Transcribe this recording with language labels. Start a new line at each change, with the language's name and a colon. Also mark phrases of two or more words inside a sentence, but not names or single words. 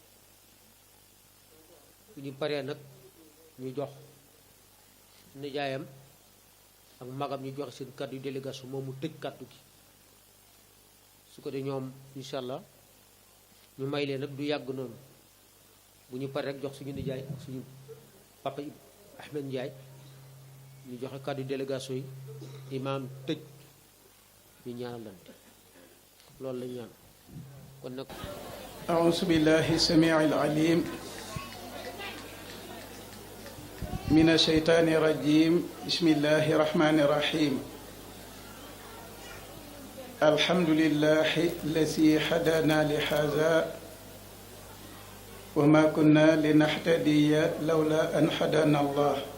Wolof: bu ñu paree nag ñu jox nijaayam ak magam ñu joxe seen kàddu délégation moom mu tëj kàddu gi su ko de ñoom
Arabic: إن شاء الله
Wolof: ñu may leen nag du yàgg noonu bu ñu paree rek jox suñu nijaay ak suñu papa Ahmed Ndiaye ñu joxe kàddu délégation yi imaam tëj ñu ñaanalante loolu la ñaan kon nag
Arabic: أعوذ بالله السميع العليم من الشيطان الرجيم بسم الله الرحمن الرحيم الحمد لله الذي هدانا لهذا وما كنا لنهتدي لولا أن هدانا الله